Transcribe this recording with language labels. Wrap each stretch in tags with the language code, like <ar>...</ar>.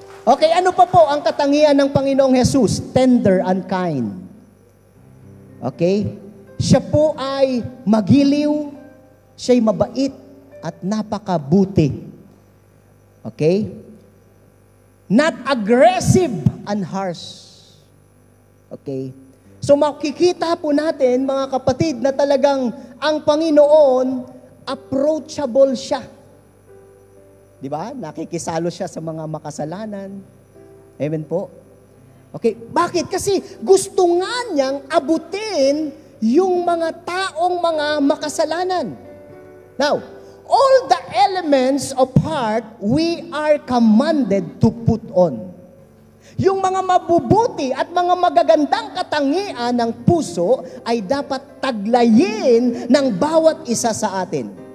<tl>Okay, ano pa po ang katangian ng Panginoong Jesus?</tl> <en>Tender and kind.</en> <tl>Okay? Siya po ay magiliw, siya'y mabait at napakabuti. Okay?</tl> <en>Not aggressive and harsh. Okay?</en> <tl>So makikita po natin, mga kapatid, na talagang ang Panginoon, approachable siya. Di ba? Nakikisalo siya sa mga makasalanan. Amen po? Okay, bakit? Kasi gusto nga niyang abutin yung mga taong mga makasalanan.</tl> <en>Now, all the elements of heart, we are commanded to put on.</en> <tl>Yung mga mabubuti at mga magagandang katangian ng puso ay dapat taglayin ng bawat isa sa atin.</tl>